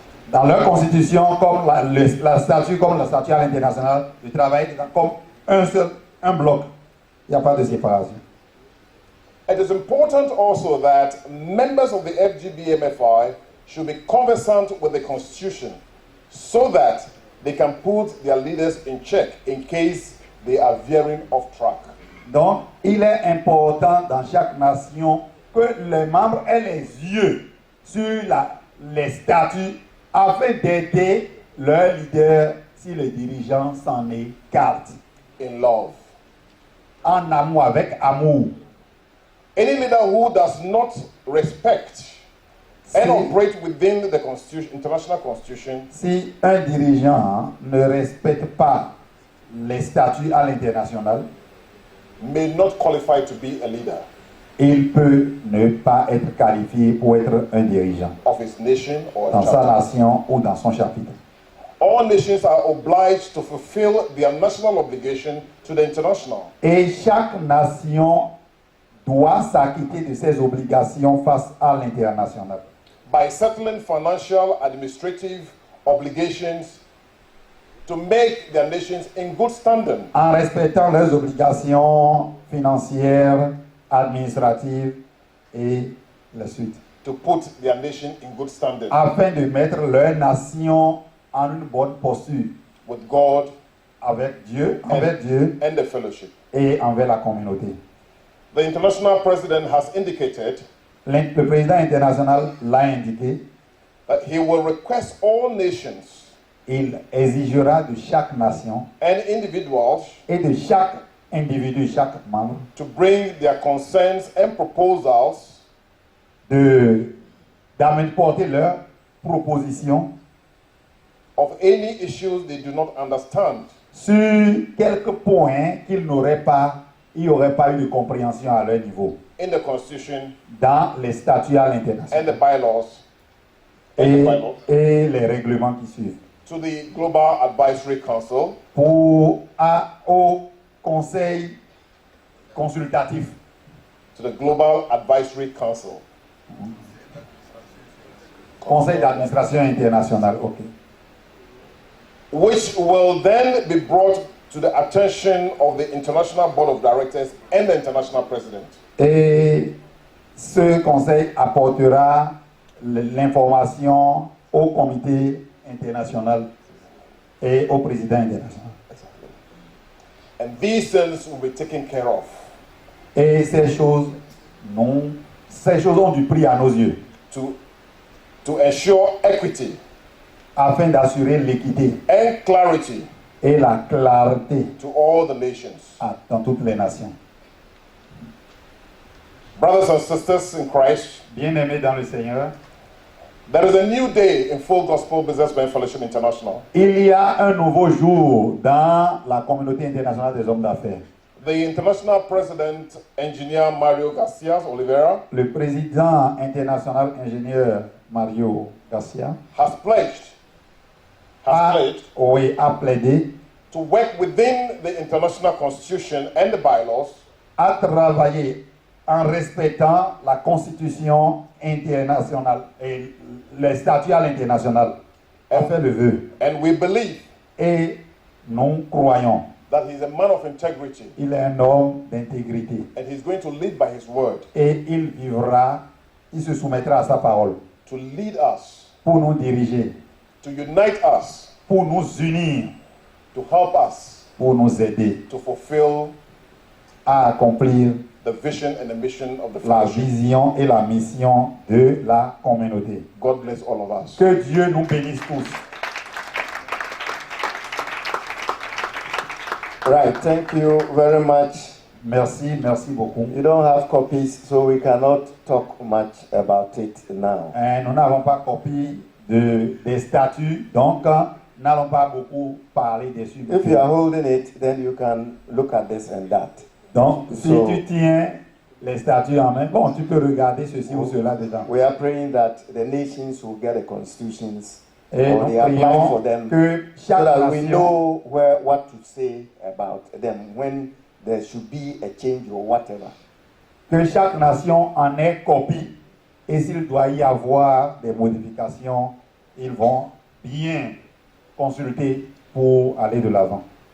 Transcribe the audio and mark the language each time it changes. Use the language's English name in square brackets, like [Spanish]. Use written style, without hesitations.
[French] Dans leur constitution, comme la statut à l'international du travail, comme un bloc. Il n'y a pas de séparation. [English] It is important also that members of the FGBMFI should be conversant with the Constitution so that they can put their leaders in check in case they are veering off track. [French] Donc, il est important dans chaque nation que les membres aient les yeux sur les statuts afin d'aider leurs leaders si les dirigeants s'en écartent. [English] In love. [French] En amour, avec amour. [English] Any leader who does not respect and operate within the Constitution, international Constitution, [French] si un dirigeant ne respecte pas les statuts à l'international, [English] may not qualify to be a leader [French] il peut ne pas être qualifié pour être un dirigeant [English] of his nation or [French] dans sa [English] chapter. [French] nation ou dans son chapitre. [English] All nations are obliged to fulfill their national obligation to the international. [French] Et chaque nation doit s'acquitter de ses obligations face à l'international. [English] By settling financial, administrative obligations to make their nations in good standing. [French] En respectant leurs obligations financières, administratives et la suite. [English] To put their nation in good standing. [French] Afin de mettre leur nation en une bonne posture. [English] With God. [French] Avec Dieu, envers Dieu. [English] And the fellowship. [French] Et envers la communauté. [English] The international president has indicated. [French] Le président international l'a indiqué. [English] That he will request all nations. [French] Il exigera de chaque nation. [English] And individuals. [French] Et de chaque individu, chaque membre. [English] To bring their concerns and proposals. [French] D'apporter leurs propositions. [English] Of any issues they do not understand. [French] Sur quelques points qu'il n'aurait pas, il n'y aurait pas eu de compréhension à leur niveau. [English] In the Constitution. [French] Dans les statuts à l'international. [English] And the bylaws. [French] Et les règlements qui suivent. [English] To the Global Advisory Council. [French] Au Conseil consultatif. [English] To the Global Advisory Council. [French] Conseil d'administration internationale, ok. [English] Which will then be brought to the attention of the International Board of Directors and the International President. [French] Et ce conseil apportera l'information au comité international et au président international. [English] And these things will be taken care of. [French] Et ces choses ont du prix à nos yeux. [English] To ensure equity. [French] Afin d'assurer l'équité. [English] And clarity. [French] Et la clarté. [English] To all the nations. [French] Dans toutes les nations. [English] Brothers and sisters in Christ. [French] Bien-aimés dans le Seigneur. [English] There is a new day in Full Gospel Businessmen Fellowship International. [French] Il y a un nouveau jour dans la communauté internationale des hommes d'affaires. [English] The international president, engineer Mario Garcia Oliveira, [French] le président international ingénieur Mario Garcia, [English] has pledged [French] a plaidé [English] to work within the international constitution and the bylaws, [French] à travailler en respectant la constitution internationale et les statuts à l'international. On fait le vœu. [English] And we believe [French] et nous croyons [English] that he is a man of integrity. [French] Il est un homme d'intégrité. [English] And he's going to lead by his word. [French] Et il se soumettra à sa parole. [English] To lead us. [French] Pour nous diriger. [English] To unite us. [French] Pour nous unir. [English] To help us. [French] Pour nous aider. [English] To fulfill. [French] À accomplir. [English] The vision and the mission of the [French] la [English] fellowship. [French] vision et la mission de la communauté. [English] God bless all of us. [French] Que Dieu nous bénisse tous. [English] Right, thank you very much. [French] Merci beaucoup. [English] You don't have copies, so we cannot talk much about it now. [French] Nous n'avons pas copie des statuts, donc n'allons pas beaucoup parler dessus. [English] If you are holding it, then you can look at this and that. [French] Donc, si tu tiens les statuts en main, bon, tu peux regarder ceci ou cela dedans. [English] We are praying that the nations will get the constitutions. [French] Et [English] or they apply for them, so that we know what to say about them when there should be a change or whatever. [French] que chaque nation en ait copie. Et s'il doit y avoir des modifications, ils vont bien consulter pour aller de l'avant.